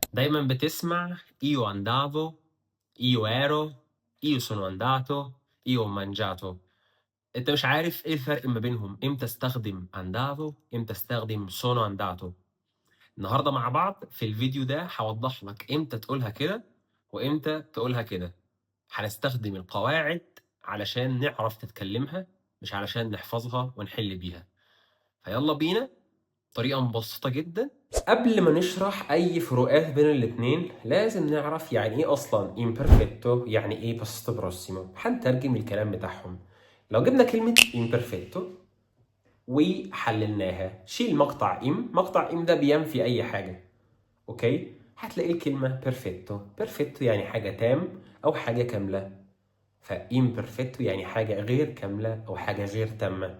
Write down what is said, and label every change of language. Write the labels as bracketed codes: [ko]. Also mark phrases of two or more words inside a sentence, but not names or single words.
[ar] دايما بتسمع [it] io andavo, io ero, io sono andato, io ho mangiato. [ar] انت مش عارف ايه الفرق ما بينهم، امتى استخدم andavo، امتى استخدم [it] sono andato. [ar] النهارده مع بعض في الفيديو ده هوضح لك امتى تقولها كده وامتى تقولها كده. هنستخدم القواعد علشان نعرف نتكلمها، مش علشان نحفظها ونحل بيها. فيلا بينا. طريقة مبسطة جدا. قبل ما نشرح أي فروقات بين الاتنين لازم نعرف يعني إيه أصلا imperfetto، يعني إيه [it] passato prossimo. [ar] هنترجم الكلام بتاعهم. لو جبنا كلمة imperfetto وحللناها، شيل مقطع مقطع ده بينفي أي حاجة. أوكي؟ هتلاقي الكلمة perfetto يعني حاجة تام أو حاجة كاملة. فimperfetto يعني حاجة غير كاملة أو حاجة غير تامة.